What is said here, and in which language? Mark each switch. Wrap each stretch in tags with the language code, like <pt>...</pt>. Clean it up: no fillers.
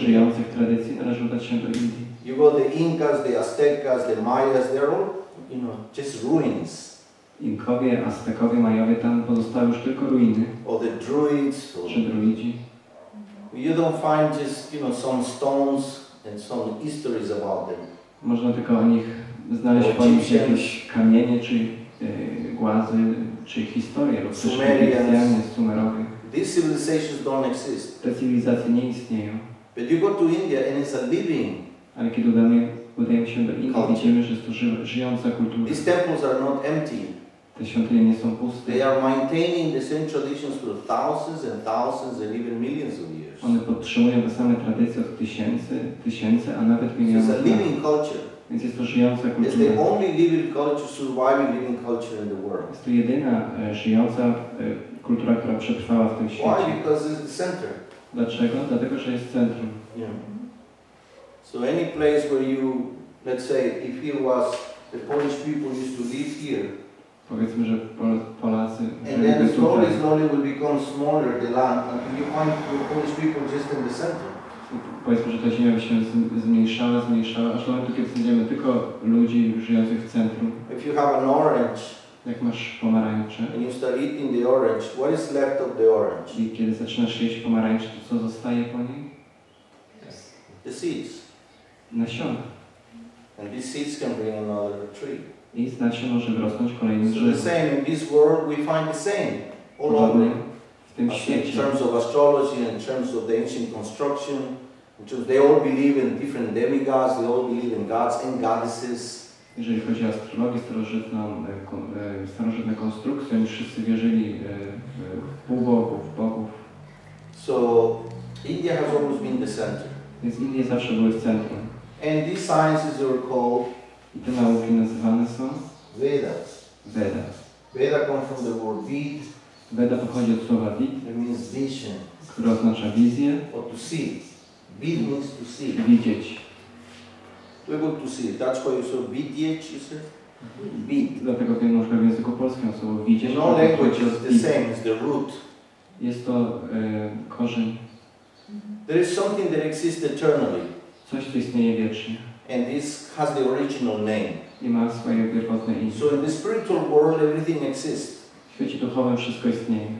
<pl>żyjących tradycji, należy udać się do Indii.</pl> <en>You go the Incas, the Aztecas, the Mayas, they're all, just ruins.</en> <pl>Inkowie, Aztekowie, Majowie, tam pozostały już tylko ruiny.</pl> <en>Or the Druids.</en> <pl>Czy druidzi.</pl> <en>You don't find just, some stones and some histories about them.</en> <pl>Można tylko o nich znaleźć po nich jakieś kamienie, czy głazy, czy historie lub też Egipcjanie, Sumerowie.</pl> <en>These civilizations don't exist.</en> <pl>Te cywilizacje nie istnieją.</pl> <en>But you go to India and it's a living.</en> <pl>Ale kiedy udajemy się do Indii, widzimy, że jest to żyjąca kultura.</pl> <en>These temples are not empty.</en> <pl>Te świątynie nie są puste.</pl> <en>They are maintaining the same traditions for thousands and thousands and even millions of years.</en> <pl>One podtrzymują te same tradycje od tysięcy, a nawet milionów lat.</pl> <en>It's a living culture.</en> <pl>Więc jest to żyjąca kultura.</pl> <en>It's the only living culture, surviving living culture in the world.</en> <pl>Jest to jedyna żyjąca kultura, która przetrwała w tym świecie.</pl> <en>Why? Because it's the center.</en> <pl>Dlaczego? Dlatego, że jest centrum.</pl> <en>Yeah. So any place where you, let's say, if here was the Polish people used to live here.</en> <pl>Powiedzmy, że Polacy</pl> <en>and then slowly will become smaller the land until you find the Polish people just in the center.</en> <pl>Powiedzmy, że ta ziemia by się zmniejszała, aż do momentu, kiedy znajdziemy tylko ludzi żyjących w centrum.</pl> <en>If you have an orange,</en> <pl>jak masz pomarańcze,</pl> <en>and you start eating the orange, what is left of the orange?</en> <pl>I kiedy zaczynasz jeść pomarańcze, to co zostaje po niej?</pl> <en>The seeds.</en> <pl>Nasiona.</pl> <en>And these seeds can bring another tree.</en> <pl>I z nasion może wyrosnąć kolejny drzewo.</pl> <en>So the same in this world we find the same all over.</en> <pl>W tym świecie.</pl> <en>In terms of astrology, in terms of the ancient construction, in terms they all believe in different demigods, they all believe in gods and goddesses.</en> <pl>Jeżeli chodzi o astrologię starożytną konstrukcję, oni wszyscy wierzyli w półbogów, bogów.</pl> <en>So India has always been the center.</en> <pl>Więc Indie zawsze były w centrum.</pl> <en>And these sciences are called,</en> <pl>i te nauki nazywane są</pl> <en>Vedas.</en> <pl>Veda.</pl> <en>Veda comes from the word vid.</en> <pl>Veda pochodzi od słowa vid,</pl> <en>it means vision,</en> <pl>które oznacza wizję,</pl> <en>or to see. Vid means to see.</en> <pl>Widzieć.</pl> <en>To able to see. That's why you say widzieć, you say? Vid.</en> <pl>Dlatego na przykład w języku polskim słowo widzieć.</pl> <en>No language is the same, it's the root.</en> <pl>Jest to korzeń.</pl> <en>There is something that exists eternally.</en> <pl>Coś, co istnieje wiecznie.</pl> <en>And this has the original name.</en> <pl>I ma swoje pierwotne imię.</pl> <en>So in the spiritual world everything exists.</en> <pl>W świecie duchowym wszystko istnieje.</pl>